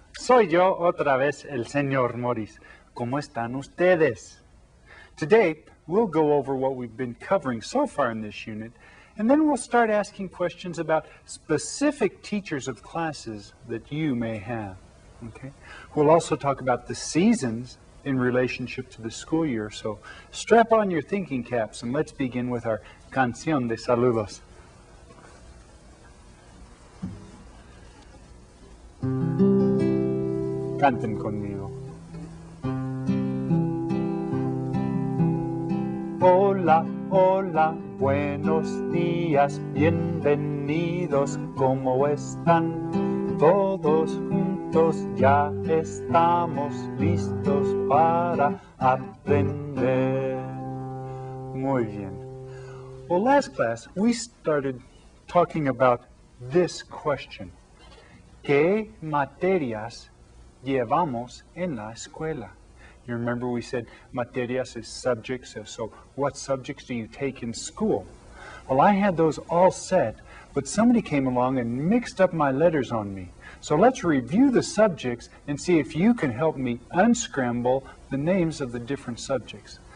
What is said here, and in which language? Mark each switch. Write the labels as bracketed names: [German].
[Spanish] Soy yo otra vez el señor Morris. ¿Cómo están ustedes? [English] Today, we'll go over what we've been covering so far in this unit, and then we'll start asking questions about specific teachers of classes that you may have. Okay? We'll also talk about the seasons in relationship to the school year, so strap on your thinking caps and let's begin with our [Spanish] canción de saludos. Canten conmigo. Hola, hola, buenos días, bienvenidos, ¿cómo están? Todos juntos ya estamos listos para aprender. Muy bien. [English] Well, last class we started talking about this question. [Spanish] ¿Qué materias llevamos en la escuela? [English] You remember we said materias is subjects, so what subjects do you take in school? Well, I had those all set, but somebody came along and mixed up my letters on me. So let's review the subjects and see if you can help me unscramble the names of the different subjects.